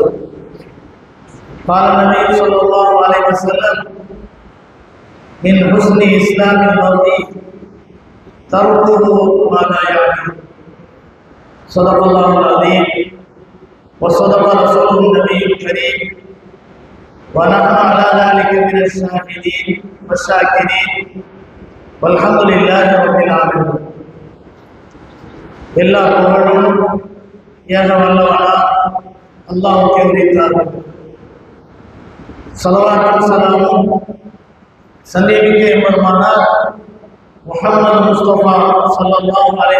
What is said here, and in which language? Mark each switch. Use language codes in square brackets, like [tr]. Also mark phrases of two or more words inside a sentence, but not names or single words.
[ar] قال النبي صلى الله عليه وسلم: من حسن إسلام المرء تركه ما لا يعني. صدق الله العظيم وصدق رسوله النبي الكريم ونحن على ذلك من الشاهدين والشاكرين والحمد لله رب العالمين. [ta] எல்லா புகழும் ஏக வல்லவனா அல்லாஹ்வுக்கே உரித்தாகும். ஸலவாத்தும் ஸலாமும் சந்தேமிக்க எம்பெருமானார் முஹம்மது முஸ்தபா [ar] صلى الله عليه